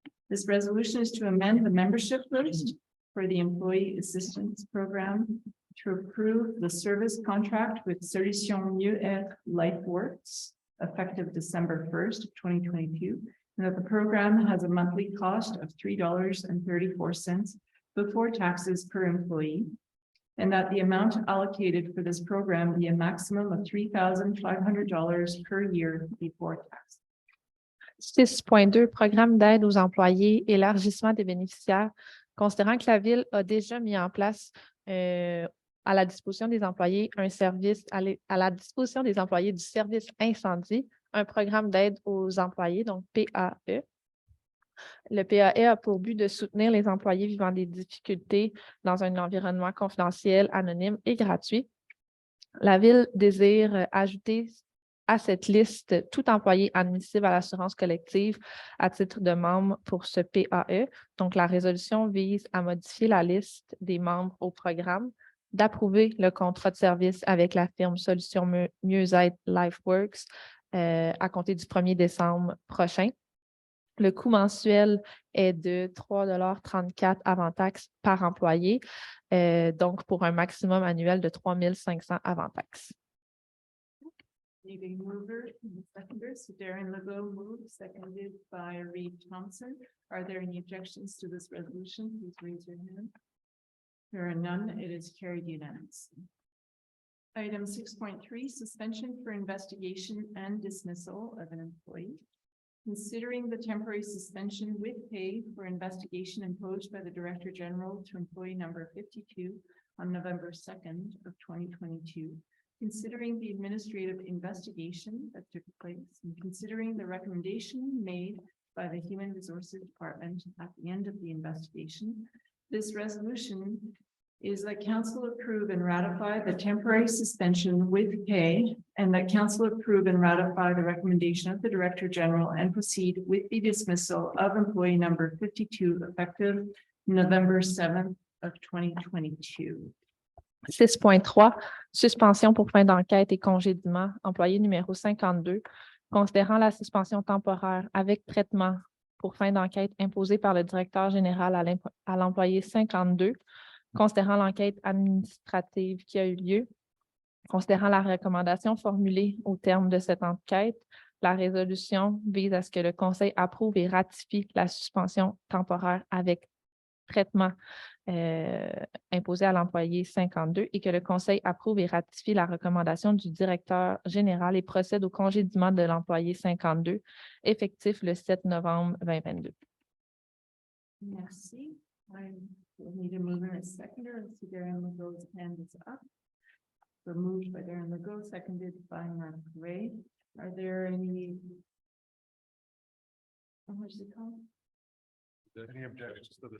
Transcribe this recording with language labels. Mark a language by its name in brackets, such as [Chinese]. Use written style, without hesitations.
[English] This resolution is to amend the membership list for the Employee Assistance Program to approve the service contract with Solutions Mieux-être LifeWorks effective December 1st, 2022, and that the program has a monthly cost of $3.34 before taxes per employee, and that the amount allocated for this program be a maximum of $3,500 per year before tax. [French] 6.2, programme d'aide aux employés, élargissement des bénéficiaires. Considérant que la Ville a déjà mis en place à la disposition des employés un service, à la disposition des employés du service incendie, un programme d'aide aux employés, donc PAE. Le PAE a pour but de soutenir les employés vivant des difficultés dans un environnement confidentiel, anonyme et gratuit. La Ville désire ajouter à cette liste tout employé admissible à l'assurance collective à titre de membre pour ce PAE. Donc, la résolution vise à modifier la liste des membres au programme, d'approuver le contrat de service avec la firme Solutions Mieux-être LifeWorks à compter du 1er décembre prochain. Le coût mensuel est de 3,34 $ avant taxe par employé, donc pour un maximum annuel de 3 500 avant taxe. [English] Need a mover and a seconder, so Darren Legault moved, seconded by Reed Thompson. Are there any objections to this resolution? Please raise your hand. There are none. It is carried unanimously. Item 6.3, suspension for investigation and dismissal of an employee. Considering the temporary suspension with pay for investigation imposed by the Director General to employee number 52 on November 2nd of 2022. Considering the administrative investigation that took place and considering the recommendation made by the Human Resources Department at the end of the investigation, this resolution is that council approve and ratify the temporary suspension with pay and that council approve and ratify the recommendation of the Director General and proceed with the dismissal of employee number 52 effective November 7th of 2022. [French] 6.3, suspension pour fin d'enquête et congédiement, employé numéro 52, considérant la suspension temporaire avec traitement pour fin d'enquête imposée par le directeur général à l'employé 52, considérant l'enquête administrative qui a eu lieu, considérant la recommandation formulée au terme de cette enquête, la résolution vise à ce que le conseil approuve et ratifie la suspension temporaire avec traitement imposé à l'employé 52 et que le conseil approuve et ratifie la recommandation du directeur général et procède au congédiement de l'employé 52 effectif le 7 novembre 2022. Merci. [English] I will need a mover and a seconder. I see Darren Legault's hand is up. So moved by Darren Legault, seconded by Mark Ray. Are there any? What is it called? Any objections to this?